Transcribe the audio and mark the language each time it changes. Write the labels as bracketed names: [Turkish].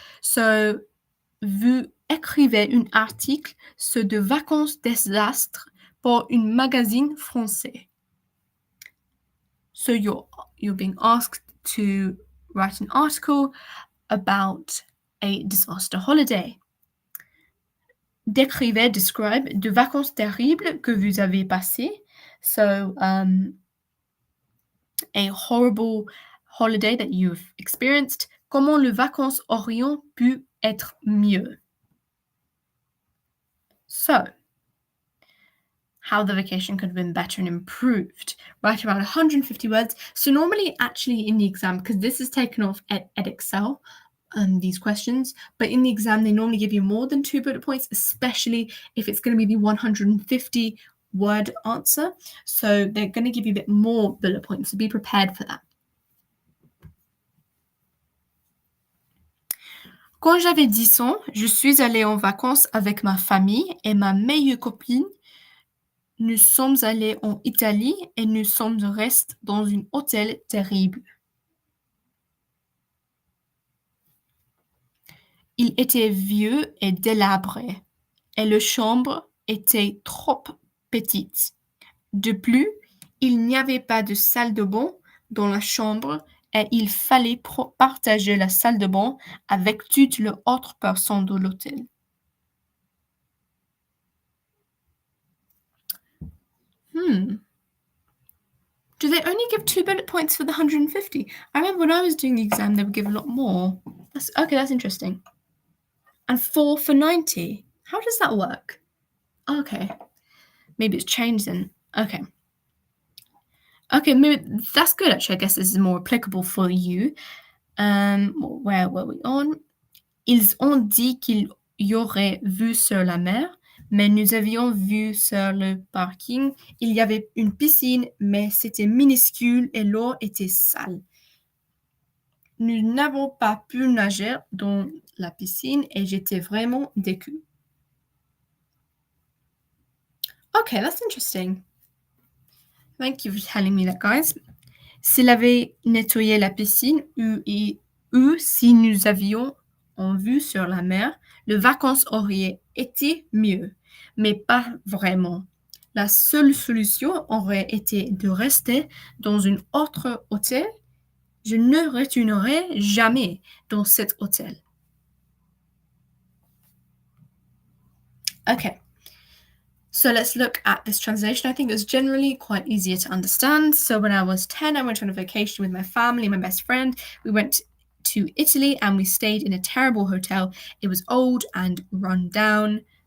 [French] So, vous écrivez un article sur de vacances désastres pour un magazine français. [English] So you're being asked to write an article about a disaster holiday. [French] Décrivez, describe, de vacances terribles que vous avez passées. [English] So, a horrible holiday that you've experienced. [French] Comment les vacances auriont pu être mieux? [English] So, how the vacation could have been better and improved. Write around 150 words. So normally, actually, in the exam, because this is taken off at Excel, these questions, but in the exam, they normally give you more than 2 bullet points, especially if it's going to be the 150 word answer. So they're going to give you a bit more bullet points, so be prepared for that. [French] Quand j'avais 10 ans, je suis allée en vacances avec ma famille et ma meilleure copine. Nous sommes allés en Italie et nous sommes restés dans un hôtel terrible. Il était vieux et délabré, et la chambre était trop petite. De plus, il n'y avait pas de salle de bain dans la chambre et il fallait partager la salle de bain avec toutes les autres personnes de l'hôtel. [English] Do they only give 2 bullet points for the 150? I remember when I was doing the exam, they would give a lot more. That's interesting. And 4 for 90. How does that work? Okay. Maybe it's changed then. Okay. Okay, maybe that's good actually. I guess this is more applicable for you. Where were we on? [French] Ils ont dit qu'il y aurait vue sur la mer, mais nous avions vu sur le parking. Il y avait une piscine, mais c'était minuscule et l'eau était sale. Nous n'avons pas pu nager dans la piscine et j'étais vraiment déçue. [English] Okay, that's interesting. Thank you for telling me that, guys. [French] S'il avait nettoyé la piscine ou si nous avions en vue sur la mer, les vacances auraient été mieux, mais pas vraiment. La seule solution aurait été de rester dans un autre hôtel. Je ne retournerai jamais dans cet hôtel. [English] Okay. So let's look at this translation. I think it's generally quite easier to understand. So when I was 10, I went on a vacation with my family, my best friend. We went to Italy and we stayed in a terrible hotel. It was old and run down.